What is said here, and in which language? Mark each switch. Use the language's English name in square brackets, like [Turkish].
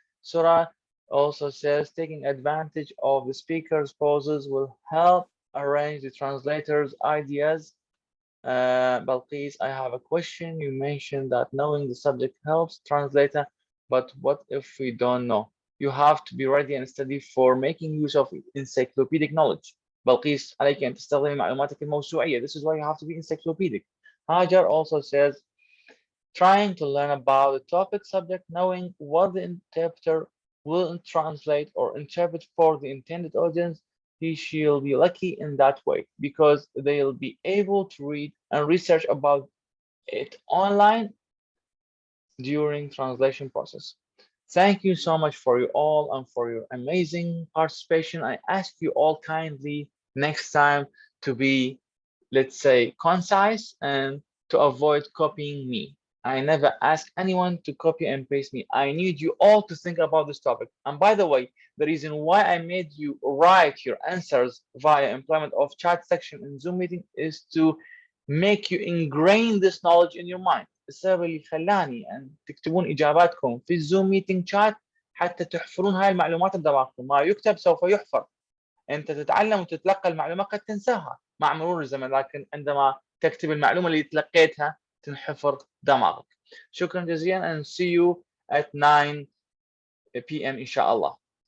[English] Surah also says taking advantage of the speaker's pauses will help arrange the translator's ideas. Balqis, I have a question. You mentioned that knowing the subject helps translator, but what if we don't know? You have to be ready and study for making use of encyclopedic knowledge. [Arabic] بلقيس عليك أن تستخدمي معلوماتك الموسوعية. [English] This is why you have to be encyclopedic. Hajar also says trying to learn about the topic subject, knowing what the interpreter will translate or interpret for the intended audience. She'll be lucky in that way because they'll be able to read and research about it online during translation process. Thank you so much for you all and for your amazing participation. I ask you all kindly next time to be, let's say, concise and to avoid copying me. I never ask anyone to copy and paste me. I need you all to think about this topic. And by the way, the reason why I made you write your answers via employment of chat section in Zoom meeting is to make you ingrain this knowledge in your mind. [Arabic] السبب اللي خلاني أن تكتبون إجاباتكم في الزوم ميتنج شات حتى تحفرون هاي المعلومات بدماغكم. ما يكتب سوف يحفر. أنت تتعلم وتتلقى المعلومة قد تنساها مع مرور الزمن، لكن عندما تكتب المعلومة اللي تلقيتها تنحفر دماغك. شكرا جزيلا [English] and see you at 9 p.m. [Arabic] إن شاء الله.